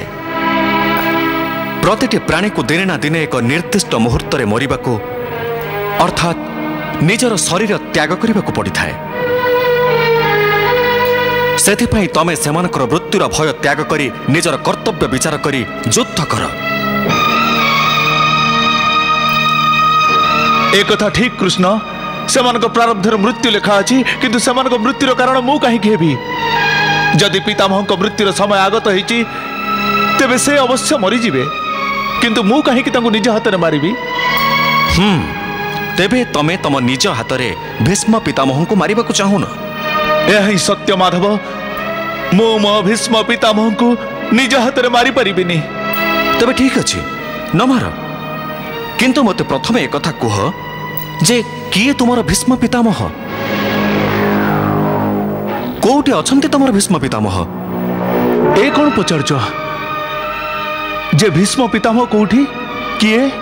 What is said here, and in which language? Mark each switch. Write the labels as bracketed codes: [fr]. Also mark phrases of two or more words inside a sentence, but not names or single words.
[or] ପ୍ରତିଟି ପ୍ରାଣୀକୁ ଦିନେ ନା ଦିନେ ଏକ ନିର୍ଦ୍ଦିଷ୍ଟ ମୁହୂର୍ତ୍ତରେ ମରିବାକୁ ଅର୍ଥାତ୍ ନିଜର ଶରୀର ତ୍ୟାଗ କରିବାକୁ ପଡ଼ିଥାଏ। ସେଥିପାଇଁ ତମେ ସେମାନଙ୍କର ମୃତ୍ୟୁର ଭୟ ତ୍ୟାଗ କରି ନିଜର କର୍ତ୍ତବ୍ୟ ବିଚାର କରି ଯୁଦ୍ଧ କର। ଏକଥା ଠିକ କୃଷ୍ଣ, ସେମାନଙ୍କ ପ୍ରାରବ୍ଧର ମୃତ୍ୟୁ ଲେଖା ଅଛି, କିନ୍ତୁ ସେମାନଙ୍କ ମୃତ୍ୟୁର କାରଣ ମୁଁ କାହେଁ ହେବି? ଯଦି ପିତାମହଙ୍କ ମୃତ୍ୟୁର ସମୟ ଆଗତ ହୋଇଛି ତେବେ ସେ ଅବଶ୍ୟ ମରି ଯିବେ, କିନ୍ତୁ ମୁଁ କାହେଁ କି ତାଙ୍କୁ ନିଜ ହାତ ରେ ମାରିବି? ତେବେ ତମେ ତମ ନିଜ ହାତ ରେ ଭୀଷ୍ମ ପିତାମହଙ୍କ ମାରିବାକୁ ଚାହୁଁନ? ଏହି ସତ୍ୟ ମାଧବ, ମୁଁ ମୋ ଭୀଷ୍ମ ପିତାମହଙ୍କ ନିଜ ହାତ ରେ ମାରି ପାରିବିନି। ତେବେ ଠିକ ଅଛି, ନ ମାର। କିନ୍ତୁ ମତେ ପ୍ରଥମେ ଏକ କଥା କୁହ ଯେ କିଏ ତୁମର ଭୀଷ୍ମ ପିତାମହ? କେଉଁଠି ଅଛନ୍ତି ତୁମର ଭୀଷ୍ମ ପିତାମହ? ଏ କଣ ପଚାରୁଛ ଯେ ଭୀଷ୍ମ ପିତାମହ କେଉଁଠି କିଏ?